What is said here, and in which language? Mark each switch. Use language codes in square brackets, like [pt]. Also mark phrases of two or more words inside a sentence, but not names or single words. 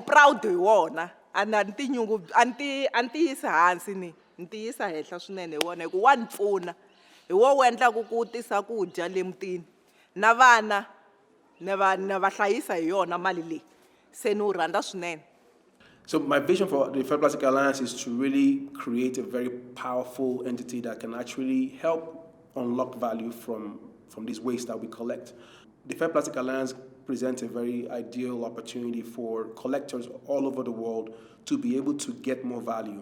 [ts] proud hi wona a ni ti yisi hansi ni ti yisa henhla swinene hi wona hi ku wa ni pfuna hi wo wu endlaka ku tisa kudya le mutini na vana na va hlayisa hi yona mali leyi se ni wu rhandza swinene. [en] So my vision for the Fair Plastic Alliance is to really create a very powerful entity that can actually help unlock value from this waste that we collect. The Fair Plastic Alliance presents a very ideal opportunity for collectors all over the world to be able to get more value.